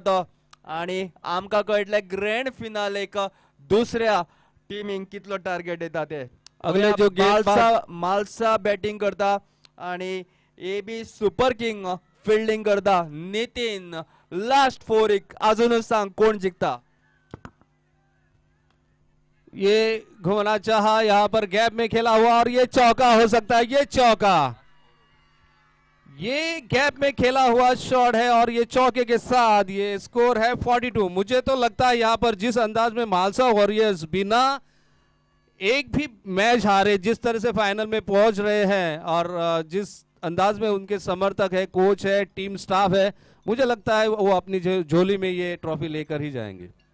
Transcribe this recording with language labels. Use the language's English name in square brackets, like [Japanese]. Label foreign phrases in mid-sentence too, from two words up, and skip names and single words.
[Konkani] तो, आणि आमकां कळटलें ग्रँड फिनालेक दुसऱ्या टिमीक कितलो टार्गेट दिता ते। [Hindi] अगले जो [Konkani] माल्सा बॅटिंग करता आणि एबी सुपर किंग फिल्डिंग करता। नितीन लास्ट 4 अजूनच सांग कोण जिंकता? [Hindi] ये घुमाना चाहा, यहाँ पर गैप में खेला हुआ और ये चौका हो सकता है। ये चौका, ये गैप में खेला हुआ शॉट है और ये चौके के साथ ये स्कोर है 42। मुझे तो लगता है यहाँ पर जिस अंदाज में मालसा वॉरियर्स बिना एक भी मैच हारे जिस तरह से फाइनल में पहुंच रहे हैं और जिस अंदाज में उनके समर्थक है, कोच है, टीम स्टाफ है, मुझे लगता है वो अपनी झोली में ये ट्रॉफी लेकर ही जाएंगे।